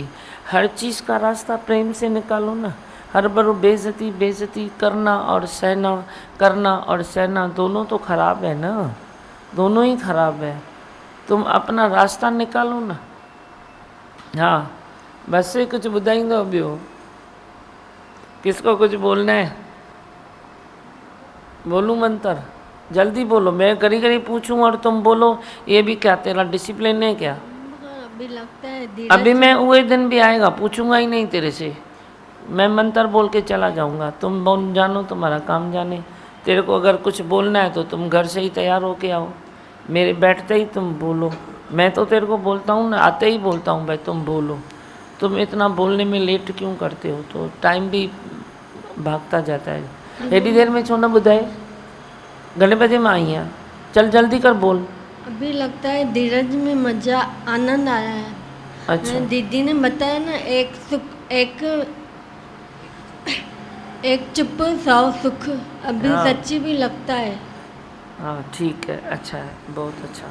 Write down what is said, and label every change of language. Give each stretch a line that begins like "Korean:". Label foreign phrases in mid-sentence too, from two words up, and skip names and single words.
Hindi: हर चीज़ का रास्ता प्रेम से निकालो ना। हर बार बेइज्जती बेइज्जती करना और सहना, करना और सहना दोनों तो खराब है ना, दोनों ही खराब है। तुम अपना रास्ता निकालो ना।
Sindhi: हाँ, बस से कुछ ॿुधाईंदो ॿियो?
Hindi: किसको कुछ बोलना है? बोलूं मंत्र? जल्दी बोलो, मैं करी करी पूछूं और तुम बोलो। ये भी क्या तेरा डिसिप्लिन है क्या? अभी लगता है अभी मैं वही दिन भी आएगा, पूछूंगा ही नहीं तेरे से। मैं मंत्र बोल के चला जाऊंगा। तुम बोल जानो, तुम्हारा काम जाने। तेरे को अगर कुछ बोलना है तो तुम घर से ही तैयार होके आओ, मेरे बैठते ही तुम बोलो। मैं तो तेरे को बोलता हूँ ना, आते ही बोलता हूँ भाई तुम बोलो। तुम इतना बोलने में लेट क्यों करते हो? तो टाइम भी भागता जाता है।
Sindhi: एडी देर में छो न ॿुधाए? घणे बजे में आई हैं?
Hindi: चल जल्दी कर, बोल। अभी लगता है धीरज में मजा आनंद आया है। अच्छा, दीदी ने बताया ना, एक सुख एक चुप 100 सुख। अभी हाँ। सच्ची भी लगता है। हाँ ठीक है, अच्छा है, बहुत अच्छा।